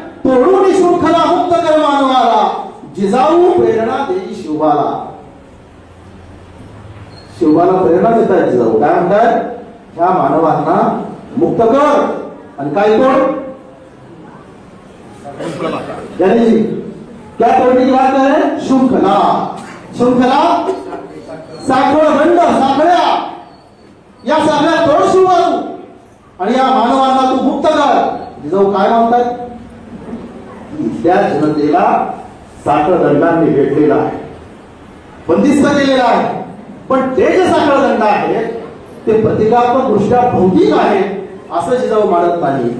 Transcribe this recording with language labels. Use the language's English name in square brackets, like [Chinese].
[Marathi] तोडून शृंखला मुक्त कर मानवाला, जिजाऊ प्रेरणा देवी शिवबाला। शिवबाला प्रेरणा देतायत जिजाऊ, काय म्हणताय? ह्या मानवांना मुक्त कर आणि काय तोड? [Hindi] यानी क्या तोड़ने की बात है? [Marathi] श्रृंखला। श्रृंखला साखळ दंड, साखळ्या, या साखळ्या तोड शिवबाऊ आणि या मानवांना तू मुक्त कर। जिजाऊ काय म्हणतात? त्या जनतेला साखळ दंडांनी वेढलेला आहे, बंदिस्त केलेला आहे, पण ते जे साखळ दंड आहेत ते प्रतिकात्मक दृष्ट्या भौतिक आहेत असं जिजाऊ मानत नाही।